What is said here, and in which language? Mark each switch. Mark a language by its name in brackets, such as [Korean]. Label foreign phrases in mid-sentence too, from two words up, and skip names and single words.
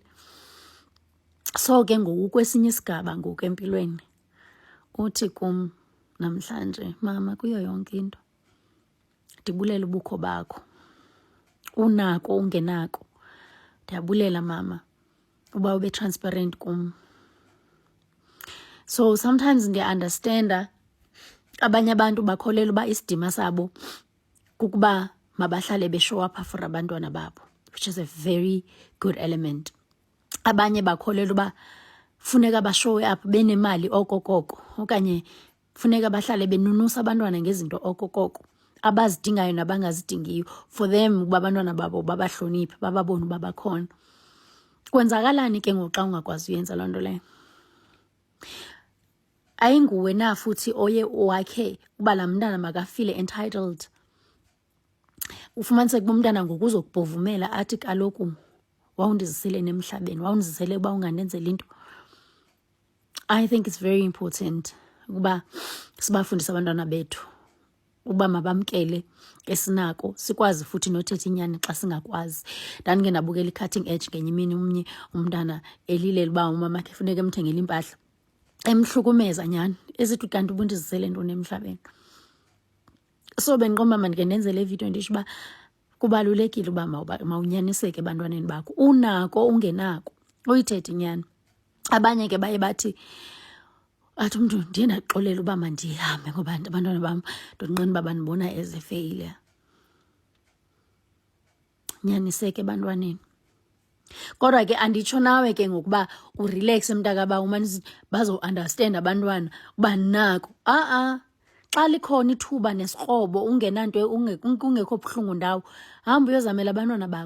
[Xhosa] So ke ngoku kwesinye isigaba ngoku empilweni uthi kum namhlanje, mama, kuyo yonke into ndibulela ubukho bakho, unako ungenako. Ndiyabulela mama uba ube transparent kum. [English] So sometimes [Xhosa] ndiya-understanda abanye abantu bakholelwa uba isidima sabo kukuba mabahlale [English] beshow up for [Xhosa] abantwana babo, [English] which is a very good element. [Xhosa] Abanye bakholelwa uba funeka [English] bashowe up [Xhosa] benemali okokoko, okanye funeka bahlale benunusa abantwana ngezinto okokoko abazidingayo nabangazidingiyo, [English] for them [Xhosa] uba abantwana babo babahloniphe, bababone uba bakhona. Kwenzakalani ke ngoku xa ungakwazi uyenza loo nto leyo? Ayinguwe na futhi oye wakhe uba laa mntana makafile entitled? Ufumaniseke uba umntana ngoku uzokubhovumela athi kaloku wawundizisele nemhlabeni, wawundizisele uba ungandenzeli into. [English] I think it's very important [Xhosa] ukuba sibafundise abantwana bethu uba mabamkele esinako, sikwazi futhi nothetha inyani xa singakwazi. Ndandike ndabukela [English] i-cutting edge [Xhosa] ngenye imini, omnye umntana elilela uba umama wakhe funeka emthengele impahla, emhlukumeza nyani, esithi kanti ubundizisele ntoni emhlabeni. So bendiqomba mandike ndenze le video ndisho uba kubalulekile uba mawunyaniseke ebantwaneni bakho, unako ungenako, uyithethe inyani. Abanye ke baye bathi, athi umntu ndiye ndaxolela uba mandihambe ngoba abantwana bam ndonqena uba bandibona [English] as a failure. [Xhosa] Nyaniseke ebantwaneni. Kodwa ke anditsho nawe ke ngokuba urelaxe mntakaba umane bazo-understand abantwana uba nako. Xa likhona ithuba nesikrobo ungenanto ungekho buhlungu ndawo, hamba uyozamela abantwana bakho.